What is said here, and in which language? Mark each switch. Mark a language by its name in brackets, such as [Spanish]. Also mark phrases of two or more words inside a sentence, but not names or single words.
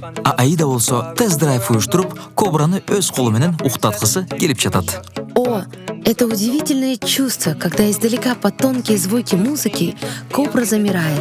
[Kyrgyz] Аида болсо тест-драйв уюштуруп, Кобраны өз колу менен уктаткысы келип жатат. [Russian] О, это удивительное чувство, когда издалека под тонкие звуки музыки Кобра замирает.